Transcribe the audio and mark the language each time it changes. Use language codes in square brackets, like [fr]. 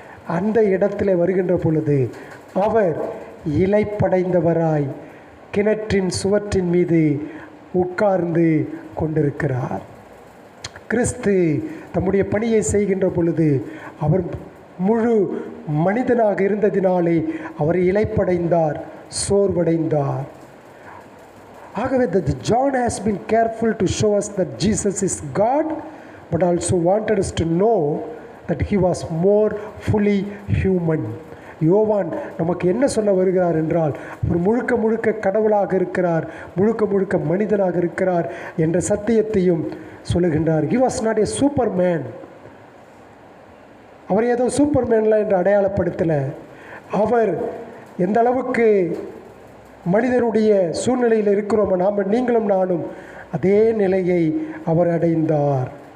[ta] அந்த இடத்துல வருகின்ற பொழுது அவர் இலைப்படைந்தவராய் கிணற்றின் சுவற்றின் மீது உட்கார்ந்து கொண்டிருக்கிறார். கிறிஸ்து தம்முடைய பணியை செய்கின்ற பொழுது அவர் முழு மனிதனாக இருந்ததினாலே அவர் இலைப்படைந்தார், சோர்வடைந்தார். ஆகவே [en] John has been careful to show us that Jesus is God, but also wanted us to know that he was more fully human. [ta] யோவான் நமக்கு என்ன சொல்ல வருகிறார் என்றால், அவர் முழுக்க முழுக்க கடவுளாக இருக்கிறார், முழுக்க முழுக்க மனிதனாக இருக்கிறார் என்ற சத்தியத்தையும் சொல்லுகின்றார். [en] He was not a superman. [ta] அவர் ஏதோ சூப்பர்மேன்லாம் என்று அடையாளப்படுத்தலை. அவர் எந்த அளவுக்கு மனிதனுடைய சூழ்நிலையில் இருக்கிறோமோ நீங்களும் நானும் அதே நிலையை அவர் அடைந்தார்.